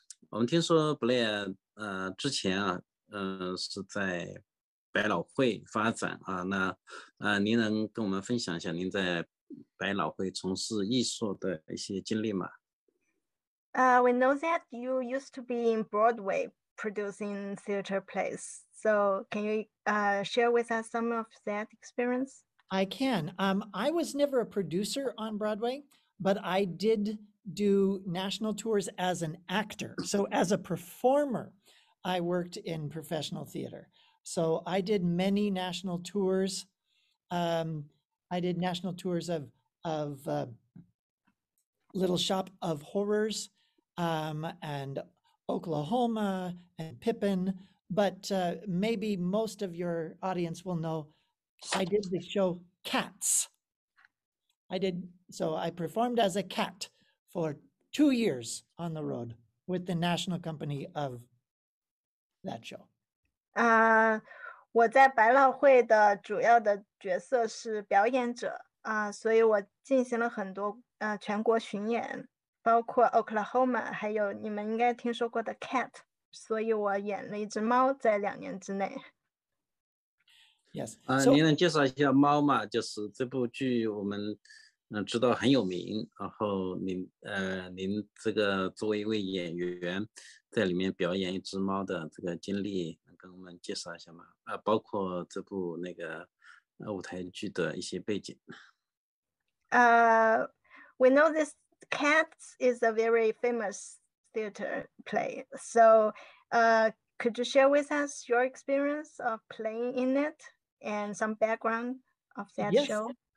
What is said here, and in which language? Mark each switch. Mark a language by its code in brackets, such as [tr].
[zh] 我们听说 Blair 之前是在百老汇发展啊。您能跟我们分享一下您在百老汇从事艺术的一些经历吗？ [en] We know that you used to be in Broadway producing theater plays. So can you share with us some of that experience? I can. I was never a producer on Broadway, but I did do national tours as an actor. So as a performer, I worked in professional theater. So I did many national tours. I did national tours of Little Shop of Horrors and Oklahoma and Pippin. But maybe most of your audience will know I did the show Cats. So I performed as a cat for 2 years on the road with the national company of that show. [zh] 我在百老汇的主要的角色是表演者所以我进行了很多全国巡演，包括 Oklahoma， 还有你们应该听说过的 Cat， 所以我演了一只猫在2年之内。 [en] Yes. [zh] 您能介绍一下猫吗？就是这部剧我们知道很有名，然后您这个作为一位演员在里面表演一只猫的这个经历，能跟我们介绍一下吗？包括这部那个舞台剧的一些背景。 [en] We know this Cats is a very famous theater play. So could you share with us your experience of playing in it and some background of that show?